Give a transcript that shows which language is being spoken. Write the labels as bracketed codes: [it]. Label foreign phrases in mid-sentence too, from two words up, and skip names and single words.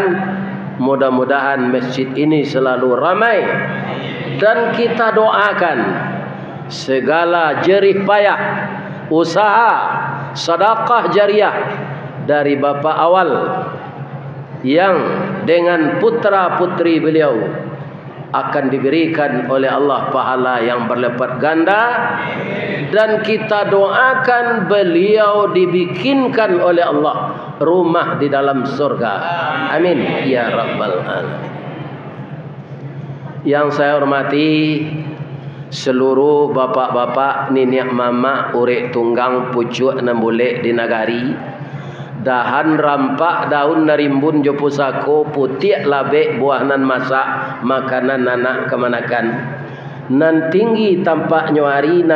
[id] Mudah-mudahan masjid ini selalu ramai, dan kita doakan segala jerih payah, usaha, sedekah jariah dari bapak awal yang dengan putra-putri beliau akan diberikan oleh Allah pahala yang berlipat ganda, dan kita doakan beliau dibikinkan oleh Allah rumah di dalam surga. [ar] Amin ya rabbal alamin. [id] Yang saya hormati seluruh bapak-bapak, [min] niniak mama, urek tunggang, pucuk nan boleh di nagari, dahan rampak daun narimbun jo pusako, putih labek buah nan masak, makanan anak kemanakan, nan tinggi tampak nyuari, nan